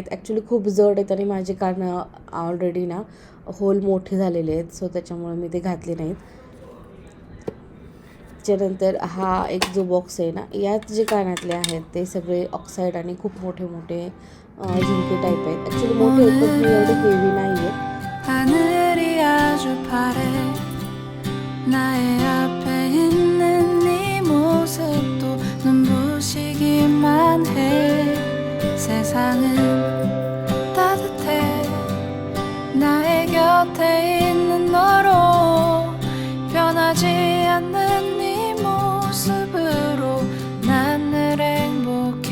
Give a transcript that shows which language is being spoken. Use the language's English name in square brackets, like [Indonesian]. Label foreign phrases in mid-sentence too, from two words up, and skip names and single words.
[Marathi] ॲक्च्युली खूप जड आहेत आणि माझे कान ऑलरेडी ना होल मोठे झालेले आहेत. सो त्याच्यामुळे मी ते घातले नाहीत. त्याच्यानंतर हा एक जो बॉक्स आहे ना, यात जे कानातले आहेत ते सगळे ऑक्साईड आणि खूप मोठे मोठे झुमके टाईप आहेत. ॲक्च्युली मोठे आहेत पण हे एवढे हेवी नाही आहेत. [Korean] 나의 앞에 있는 네 모습도 눈부시기만 해. 세상은 따뜻해. 나의 곁에 있는 너로 변하지 않는 네 모습으로 난 늘 행복해.